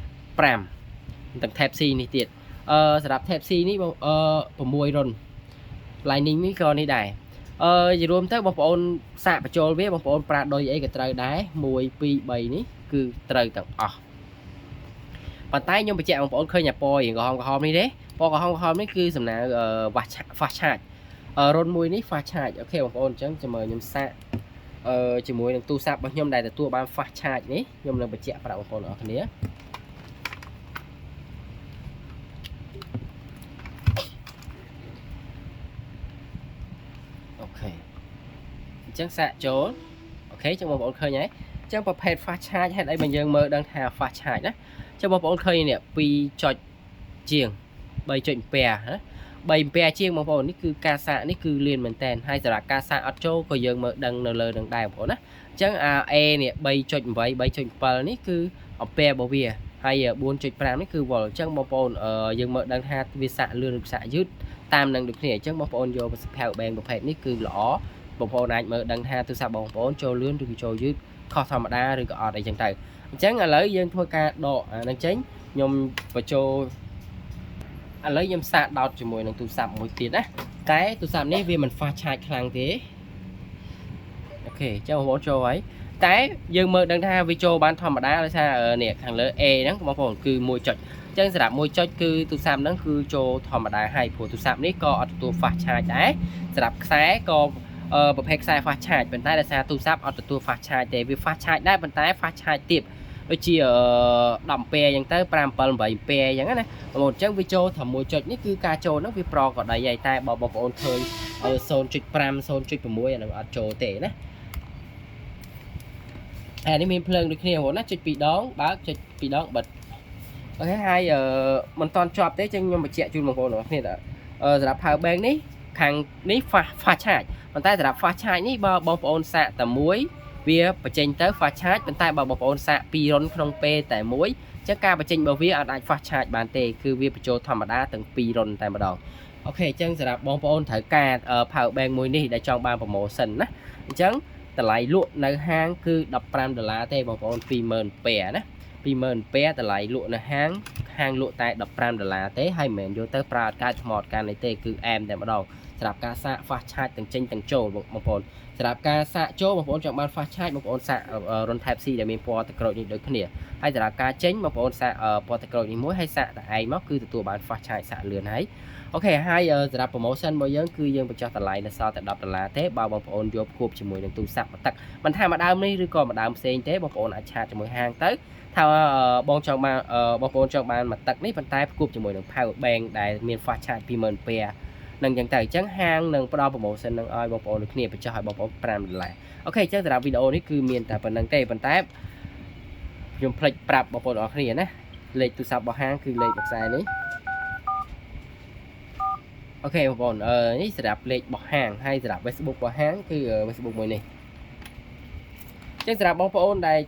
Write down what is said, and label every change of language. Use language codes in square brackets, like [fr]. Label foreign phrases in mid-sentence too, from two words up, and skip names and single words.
[km] 5 ទាំង Type C នេះទៀតសម្រាប់ Type C នេះ6រុន Lightning នេះក៏នេះដែរជារួមទៅបងប្អូនសាកបញ្ចូលវាបងប្អូនប្រើដុយអីក៏ត្រូវដែរ1 2 3នេះគឺត្រូវទាំងអស់ប៉ុន្តែខ្ញុំបញ្ជាក់បងប្អូនឃើញអាពណ៌រៀងក្រហមនេះទេពណ៌ក្រហមនេះគឺសំដៅ [en] fast charge [km] រុនមួយនេះ [en] fast charge [km] អូខេបងប្អូនអញ្ចឹងចាំមើលខ្ញុំសាកជាមួយនឹងទូរស័ព្ទរបស់ខ្ញុំដែលទទួលបាន [en] fast charge [km] នេះខ្ញុំនឹងបញ្ជាក់ប្រាប់បងប្អូនអរគ្នា អូខេអញ្ចឹងសាកចូលអូខេចឹងបងប្អូនឃើញហើយអញ្ចឹងប្រភេទ [en] fast charge [km] ហេតុអីបើយើងមើលដឹងថា [en] fast charge [km] ណាចឹងបងប្អូនឃើញនេះ2ចុចជាង3ចុចអាំពែណា3អាំពែជាងបងប្អូននេះគឺការសាកនេះគឺលឿនមែនតើហើយសម្រាប់ការសាកអត់ចូលក៏យើងមើលដឹងនៅលើនឹងដែរបងប្អូនណាអញ្ចឹងA នេះ 3.8 3.7 នេះគឺអាំពែរបស់វាហើយ 4.5 នេះគឺវ៉ុលអញ្ចឹងបងប្អូនយើងមើលដឹងថាវាសាកលឿនឬសាកយឺតតាមនឹងដូចគ្នាអញ្ចឹងបងប្អូនយក [en] power bank [km] ប្រភេទ នេះគឺល្អបងប្អូនអាចមើលដឹងថាទូរស័ព្ទបងប្អូនចូលលឿនឬក៏ចូលយឺតខុសធម្មតាឬក៏អត់អីចឹងទៅអញ្ចឹង ឥឡូវយើងធ្វើការដកអានឹងចេញខ្ញុំបញ្ចូលឥឡូវខ្ញុំសាកដោតជាមួយនឹងទូរស័ព្ទមួយទៀតណាតែទូរស័ព្ទនេះវាមិន [en] fast charge [km] ខ្លាំងទេអូខេអញ្ចឹងបងប្អូនចូលហើយតែយើងមើលដឹងថាវាចូលបានធម្មតាដោយសារនេះខាងលើ A ហ្នឹងបងប្អូនគឺ1ចុចអញ្ចឹងសម្រាប់1ចុចគឺទូរស័ព្ទហ្នឹងគឺចូលធម្មតាហើយព្រោះទូរស័ព្ទនេះក៏អត់ទទួល [en] fast charge [km] ដែរសម្រាប់ខ្សែក៏ ប្រភេទខ្សែ [en] fast charge [km] ប៉ុន្តែដោយសារទូរស័ព្ទអត់ទទួល [en] fast charge [km] ទេវា [en] fast charge [km] ដែរប៉ុន្តែ [en] fast charge [km] ទាបដូចជា10 pair អញ្ចឹងទៅ5 7 8 pair អញ្ចឹងណាបងប្អូនអញ្ចឹងវាចូលតែមួយចុចនេះគឺការចូលហ្នឹងវាប្រក៏ដីហើយតែបងប្អូនឃើញ 0.5 0.6 អានឹងអត់ចូលទេណា អានេះមានភ្លើងដូចគ្នាបងប្អូនណាចុច2 ដងបើកចុច2 ដងបិទអូខេហើយមិនតន់ជាប់ទេចឹងខ្ញុំបញ្ជាក់ជូនបងប្អូនទាំងអស់គ្នាតើសម្រាប់ [en] power bank [km] នេះខាងនេះ [en] fast charge [km] ប៉ុន្តែសម្រាប់ [en] fast charge [km] នេះបើបងប្អូនសាកតែមួយវាបញ្ចេញទៅ [en] fast charge [km] ប៉ុន្តែបើបងប្អូនសាក2រុនក្នុងពេលតែមួយចឹងការបញ្ចេញរបស់វាអាច [en] fast charge [km] បានទេគឺវាបញ្ចូលធម្មតាទាំង2រុនតែម្ដងអូខេអញ្ចឹងសម្រាប់បងប្អូនត្រូវការ [en] power bank [km] មួយនេះ ដែលចង់បាន promotion ណាអញ្ចឹងតម្លៃលក់នៅហាងគឺ$15ទេបងប្អូន 20000 pair ណា20000 pair តម្លៃលក់នៅហាងលក់តែ$15ទេហើយមិនមែនយកទៅប្រើអត់កើតថ្មអត់កាន់អីទេគឺអែមតែម្ដងសម្រាប់ការសាក [en] fast charge [km] ទាំងចេ ញទាំងចូលបងប្អូនសម្រាប់ការសាកចូលបងប្អូនចង់បាន [en] fast charge [km] បងប្អូនសាករុន Type C ដែលមានពណ៌ទឹកក្រូចនេះដូចគ្នាហើយសម្រាប់ការចេញបងប្អូនសាកពណ៌ទឹកក្រូចនេះមួយហើយសាកតែ ឯងមកគឺទទួលបាន [en] fast charge [km] សាកលឿនហើយអូខេហើយសម្រាប់ promotion របស់យើងគឺយើងបញ្ចុះតម្លៃនៅសល់តែ$10ទេបើបងប្អូនយក ควបជាមួយនឹងទូរស័ព្ទមកទឹកមិនថាមួយដើមនេះឬក៏មួយដើមផ្សេងទេបងប្អូនអាចឆាតជាមួយហាងទៅថាបងចង់បានបងប្អូនចង់បានមួយទឹកនេះប៉ុន្តែផ្គប់ជាមួយនឹង [en] power bank [km] ដែលមាន [en] fast charge [km] 20000 pair នឹងចឹងទៅអញ្ចឹងហាងនឹងផ្ដល់ promotion នឹងឲ្យបងប្អូនដូចគ្នាបញ្ចុះឲ្យបងប្អូន$5អូខេអញ្ចឹងសម្រាប់វីដេអូនេះគឺមានតែប៉ុណ្្នឹងទេប៉ុន្តែខ្ញុំភ្លេចប្រាប់បងប្អូនអរគ្នាណាលេខទូរស័ព្ទរបស់ហាងគឺលេខខ្សែនេះ អូខេបងប្អូននេះសម្រាប់លេខរបស់ហាងហើយសម្រាប់ Facebook របស់ហាងគឺ Facebook មួយនេះអញ្ចឹងសម្រាប់បងប្អូនដែល